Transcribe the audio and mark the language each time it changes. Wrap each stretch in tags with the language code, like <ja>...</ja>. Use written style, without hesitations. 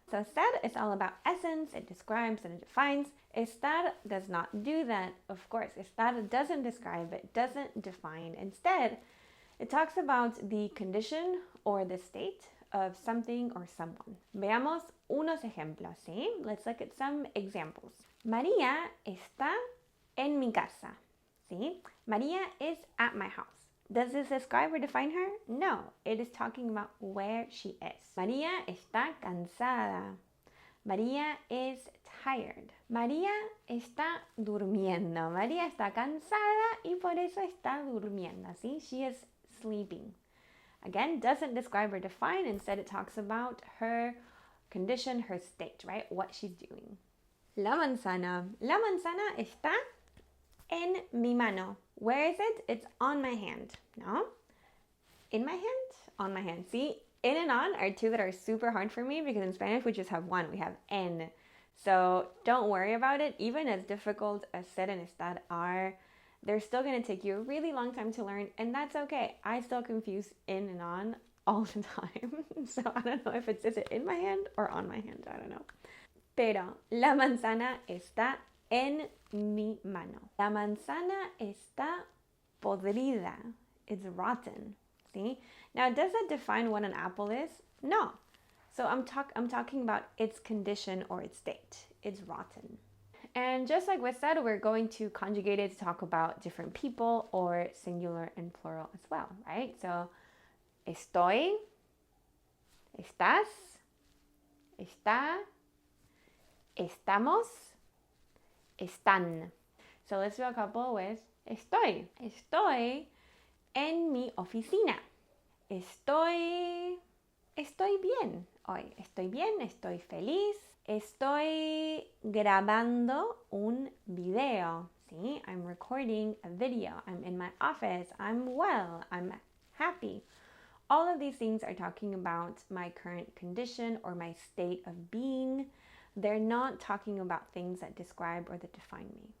<en>So estar is all about essence, it describes and it defines. Estar does not do that, of course. Estar doesn't describe, it doesn't define. Instead, it talks about the condition or the state of something or someone.</en> <es>Veamos unos ejemplos, ¿sí?</es> <en>Let's look at some examples.</en> <es>María está en mi casa, ¿sí?</es> <en>María is at my house. Does this describe or define her? No, it is talking about where she is.</en> <es>María está cansada.</es> <en>María is tired.</en> <es>María está durmiendo. María está cansada y por eso está durmiendo, ¿sí?</es> <en>She is sleeping. Again, doesn't describe or define. Instead, it talks about her condition, her state, right? What she's doing.</en> <es>La manzana. La manzana está en mi mano.</es> <en>Where is it? It's on my hand. No? In my hand? On my hand. See, in and on are two that are super hard for me because in Spanish we just have one. We have en. So don't worry about it. Even as difficult as ser and estar are, they're still going to take you a really long time to learn, and that's okay. I still confuse in and on all the time. So I don't know if it's is it in my hand or on my hand. I don't know.</en> <es>Pero la manzana está en mi mano. La manzana está podrida.</es> <en>It's rotten. See? Now, does that define what an apple is? No. So I'm talking about its condition or its state. It's rotten. And just like we said, we're going to conjugate it to talk about different people or singular and plural as well, right?</en> <es>So, estoy, estás, está, estamos, están.</es> <en>So let's do a couple with estoy.</en> <es>Estoy en mi oficina. Estoy bien hoy. Estoy bien, estoy feliz. Estoy grabando un video.</es> <en>See, I'm recording a video. I'm in my office. I'm well. I'm happy. All of these things are talking about my current condition or my state of being. They're not talking about things that describe or that define me.</en>